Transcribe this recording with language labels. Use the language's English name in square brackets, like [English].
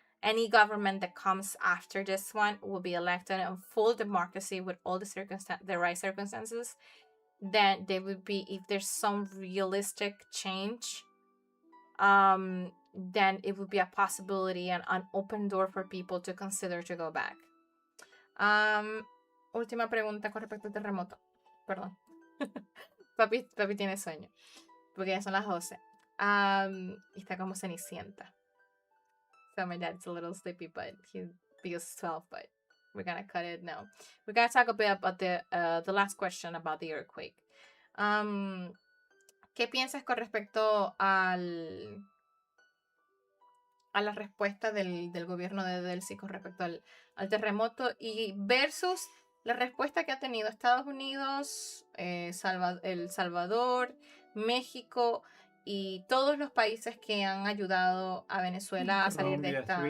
[English] Any government that comes after this one will be elected in full democracy with all the right circumstances. Then there would be, if there's some realistic change, then it would be a possibility and an open door for people to consider to go back. [Spanish] Última pregunta con respecto al terremoto. Perdón. papi tiene sueño. Porque ya son las 12. Y está como cenicienta. [English] So my dad's a little sleepy, but he feels 12, but we're gonna cut it now. We're gonna talk a bit about the last question about the earthquake. [Spanish] ¿Qué piensas con respecto a la respuesta del gobierno de Delcy con respecto al terremoto y versus la respuesta que ha tenido Estados Unidos, El Salvador, México y todos los países que han ayudado a Venezuela a salir de esta...